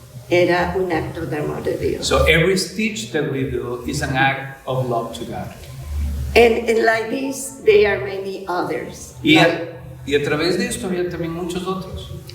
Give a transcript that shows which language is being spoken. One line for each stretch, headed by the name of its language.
Spanish: era un acto de amor de Dios.
English: So every stitch that we do is an act of love to God. And like this, there are many others.
Spanish: Y a través de esto había también muchos otros.